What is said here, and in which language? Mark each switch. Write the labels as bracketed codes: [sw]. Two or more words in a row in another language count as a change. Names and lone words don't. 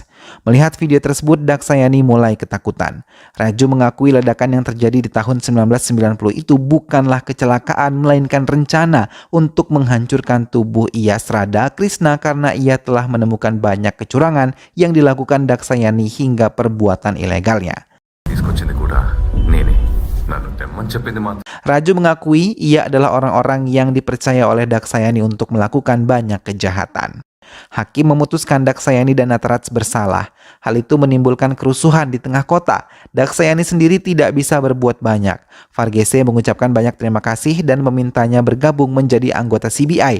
[id] Melihat video tersebut, Daksayani mulai ketakutan. Raju mengakui ledakan yang terjadi di tahun 1990 itu bukanlah kecelakaan, melainkan rencana untuk menghancurkan tubuh Iyas Radha Krishna karena ia telah menemukan banyak kecurangan yang dilakukan Daksayani hingga perbuatan ilegalnya. [te] తీసుకొచ్చింది కూడా నేనే. నన్ను చెప్పింది మాత్రం [id] Raju mengakui ia adalah orang-orang yang dipercaya oleh Daksayani untuk melakukan banyak kejahatan. Hakim memutuskan Daksayani dan Nataraj bersalah. Hal itu menimbulkan kerusuhan di tengah kota. Daksayani sendiri tidak bisa berbuat banyak. Varghese mengucapkan banyak terima kasih dan memintanya bergabung menjadi anggota CBI.